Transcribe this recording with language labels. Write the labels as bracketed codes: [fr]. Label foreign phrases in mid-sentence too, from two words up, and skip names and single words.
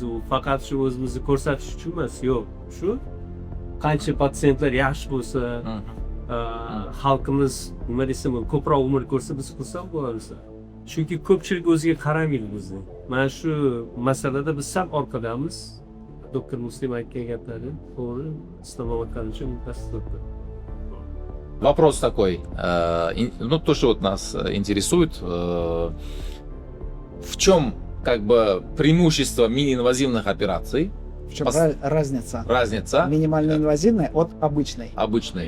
[uz] U faqat shu o'zimizni ko'rsatish uchun emas, yo'q. Shu qancha patsientlar yaxshi bo'lsa, xalqimiz nima desam, ko'proq umr ko'rsa, biz xursand bo'lamiz. Chunki ko'pchilik o'ziga qaramaydi bizni. Mana shu masalada biz sal orqadamiz. Доктор Муслим aytgan gaplari to'g'ri, islamovotganicha mutasaddi. [ru] Вопрос такой, ну то, что вот нас интересует, в чем как бы преимущество мини-инвазивных операций, В чем разница? разница Минимально инвазивная от обычной. обычной.